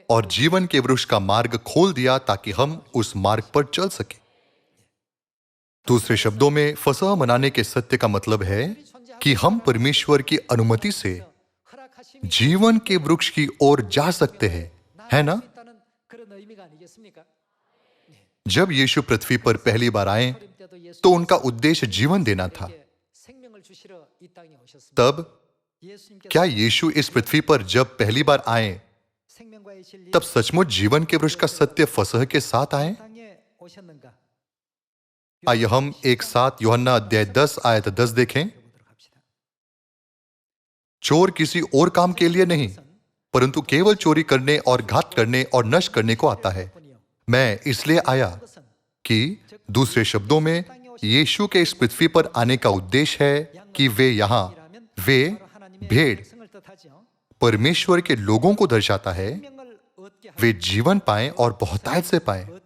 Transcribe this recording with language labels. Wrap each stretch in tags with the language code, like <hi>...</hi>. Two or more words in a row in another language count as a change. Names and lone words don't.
<hi>और जीवन के वृक्ष का मार्ग खोल दिया ताकि हम उस मार्ग पर चल सके। दूसरे शब्दों में, फसह मनाने के सत्य का मतलब है कि हम परमेश्वर की अनुमति से</hi> <ko>허락하심이</ko> <hi>जीवन के वृक्ष की ओर जा सकते हैं, है ना?</hi> <ko>있다는 그런 의미가 아니겠습니까?</ko> <hi>जब यीशु पृथ्वी पर पहली बार आए</hi> <ko>어릴 때도 예수님께</ko> <hi>तो उनका उद्देश्य जीवन देना था।</hi> <ko>생명을 주시러 이 땅에 오셨습니다.</ko> <hi>तब</hi> <ko>예수님께서</ko> <hi>क्या यीशु इस पृथ्वी पर जब पहली बार आए</hi> <ko>생명과의 진리</ko> <hi>तब सचमुच जीवन के वृक्ष का सत्य फसह के साथ आए?</hi> <ko>땅에 오셨는가?</ko> <hi>आइए हम एक साथ यूहन्ना अध्याय 10 आयत 10 देखें।</hi> <ko>보도록 합시다.</ko> <hi>चोर किसी और काम के लिए नहीं, परंतु केवल चोरी करने और घात करने और नष्ट करने को आता है। मैं इसलिए आया कि दूसरे शब्दों में यीशु के इस पृथ्वी पर आने का उद्देश्य है कि वे भेड़ परमेश्वर के लोगों को दर्शाता है, वे जीवन पाएं और बहुतायत से पाएं।</hi>